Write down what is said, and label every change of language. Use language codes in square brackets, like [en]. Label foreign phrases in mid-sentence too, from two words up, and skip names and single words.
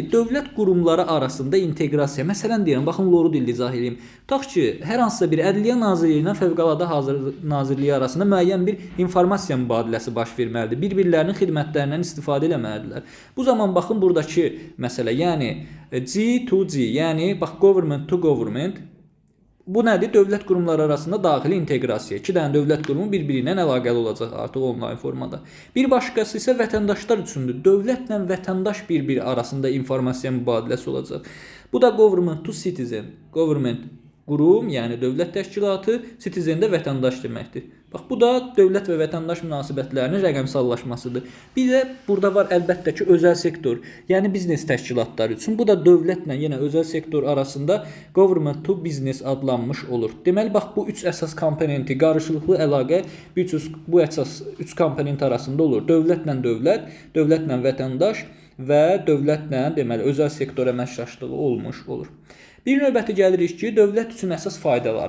[az] Dövlət qurumları arasında inteqrasiya. Məsələn deyirəm, baxın loru dildə izah edeyim. Tutaq ki, hər hansısa bir Ədliyyə Nazirliyi ilə Fövqəladə Hallar Nazirliyi arasında müəyyən bir informasiya mübadiləsi baş verməlidir. Bir-birlərinin xidmətlərindən istifadə etməlidirlər. Bu zaman baxın buradakı məsələ, yəni G2G, yəni bax [en] government to government. [az] Bu nədir? Dövlət qurumları arasında daxili inteqrasiya. İki dənə dövlət qurumu bir-biri ilə əlaqəli olacaq artıq onlayn formada. Bir başqası isə vətəndaşlar üçündür. Dövlətlə vətəndaş bir-biri arasında informasiya mübadiləsi olacaq. Bu da [en] government to citizen. [az] Government qurum, yəni dövlət təşkilatı, citizen də vətəndaş deməkdir. Bax, bu da dövlət və vətəndaş münasibətlərinin rəqəmsallaşmasıdır. Bir də burada var əlbəttə ki, özəl sektor, yəni biznes təşkilatları üçün. Bu da dövlətlə yenə özəl sektor arasında [en] government to business [az] adlanmış olur. Deməli, bax, bu üç əsas komponenti, qarşılıqlı əlaqə bu əsas üç komponent arasında olur. Dövlətlə dövlət, dövlətlə vətəndaş və dövlətlə, deməli, özəl sektor əməkdaşlığı olmuş olur. Bir növbəti gəlirik ki, dövlət üçün əsas faydaları.